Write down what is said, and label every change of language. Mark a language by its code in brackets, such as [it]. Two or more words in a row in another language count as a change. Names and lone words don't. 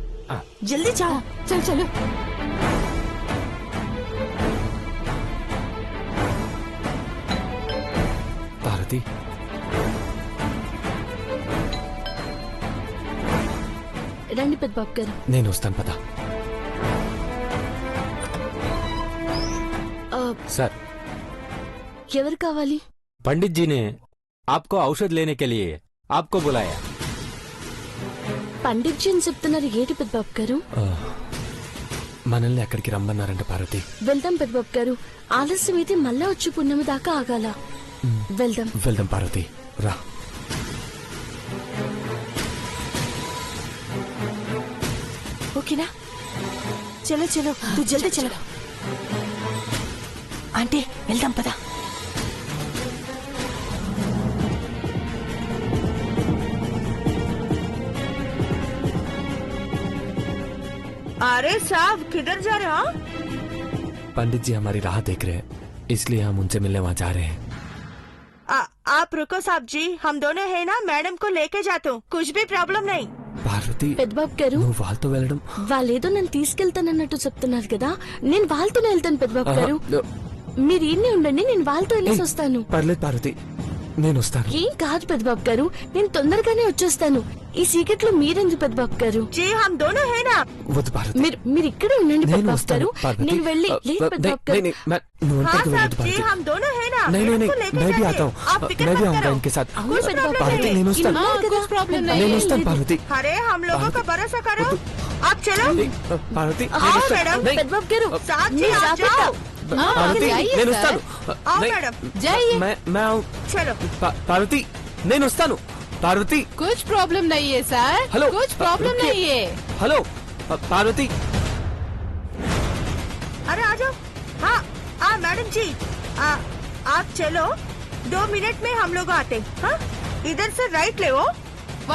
[hi] जल्दी जाओ. [te] చల్ చలు. పార్వతి, రండి పెద్దబాబు గారు. నేను వస్తాను పద. सर, ఎవరు కావాలి? [hi] पंडित जी ने आपको औषध लेने के लिए आपको बुलाया. [te] పండిట్ జీ అని చెప్తున్నారు. ఏంటి పెద్దబాబు గారు? మనల్ని అక్కడికి రమ్మన్నారంట పార్వతి. వెళ్దాం పెద్దబాబు గారు. ఆలస్యం అయితే మళ్ళా వచ్చి పుణ్యమి దాకా ఆగాల. వెళ్దాం. వెళ్దాం పార్వతి, రా. [hi] ओके ना, चलो चलो, तू जल्दी चलो. आंटी, [te] వెళ్దాం పద. [hi] अरे साहब, किधर जा रहे हो? पंडित जी हमारी राह देख रहे हैं, इसलिए हम उनसे मिलने वहाँ जा रहे हैं. आप रुको साहब जी, हम दोनों है ना, मैडम को लेके जाते हूँ, कुछ भी प्रॉब्लम नहीं. [te] పార్వతి, పెద్దబాబు గారు, నువ్వు వాళ్ళతో వెళ్ళడం. వాళ్ళేదో నన్ను తీసుకెళ్తానన్నట్టు చెప్తున్నారు కదా. నేను వాళ్ళతోనే వెళ్తాను పెద్దబాబు గారు. మీరు ఇన్ని ఉండండి, నేను వాళ్ళతో వెళ్ళేసి వస్తాను. పర్లేదు పార్వతి, నేను వస్తాను. ఏం కాదు పెద్దబాబు గారు, నేను తొందరగానే వచ్చేస్తాను. ఈ సీక్రెట్ లో మీరెందుకు పెద్దబాబు గారు? [hi] जी हम दोनों है ना. [te] వద్దు పార్వతి, మీరు ఇక్కడే ఉండండి నేను పెద్దబాబు వస్తాను గారు. పార్వతి. నేను వెళ్ళి లేదు పెద్దబాబు గారు. నువ్వు [hi] हाँ [te] ఒంటరిగా [hi] साहब [te] వెళ్ళదు [hi] जी, [te] పార్వతి. [hi] हम दोनों है ना. नहीं नहीं मेरे को नहीं, लेके मैं भी जाइए. आता हूँ. आप फिक्र मैं भी मत आऊंगा करो. इनके साथ. [te] అవును పెద్దబాబు పార్వతి, గారు. నేను వస్తాను. ఇన్నాళ్ళు కదా. [hi] कुछ प्रॉब्लम नहीं. [te] నేను వస్తాను పార్వతి. [hi] अरे हम लोगों का भरोसा करो. आप चलो. [te] పార్వతి, [hi] हाँ मैडम. [te] పెద్దబాబు గారు, [hi] साथ में आ जाओ. [te] పార్వతి, [hi] जाइए [te] నేను [hi] सर. [te] వస్తాను. [hi] आओ नहीं, मैडम. जाइए. मैं आऊँ. चलो. [te] పార్వతి, నేను వస్తాను. పార్వతి, [hi] कुछ प्रॉब्लम नहीं है सर. हेलो. कुछ प्रॉब्लम रुकिए. नहीं है. हेलो पार्वती. अरे आ जाओ. हाँ मैडम जी, आप चलो, 2 मिनट में हम लोग आते. हाँ, इधर से राइट ले वो. वहाँ